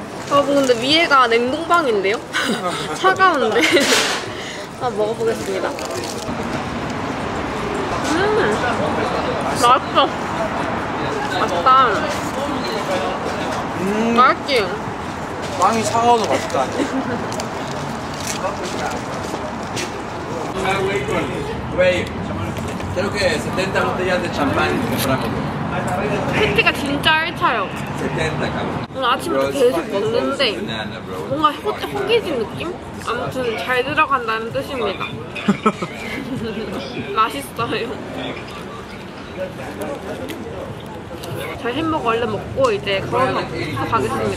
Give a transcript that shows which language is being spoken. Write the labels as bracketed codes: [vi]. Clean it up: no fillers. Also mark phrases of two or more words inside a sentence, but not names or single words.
[ko] 여러분, 근데 위에가 냉동방인데요? 차가운데? 먹어보겠습니다. 맛있어. 맛있다. 맛있지? 빵이 차가워도 맛있다. [es] Creo que 70 botellas de champán compramos. [ko] 패티가 진짜 알차요. [es] 70, cabrón. [ko] 오늘 아침부터 계속 먹는데 뭔가 허기진 느낌? 아무튼 잘 들어간다는 뜻입니다. 맛있어요. 저희 햄버거 얼른 먹고 이제 걸어서 가겠습니다.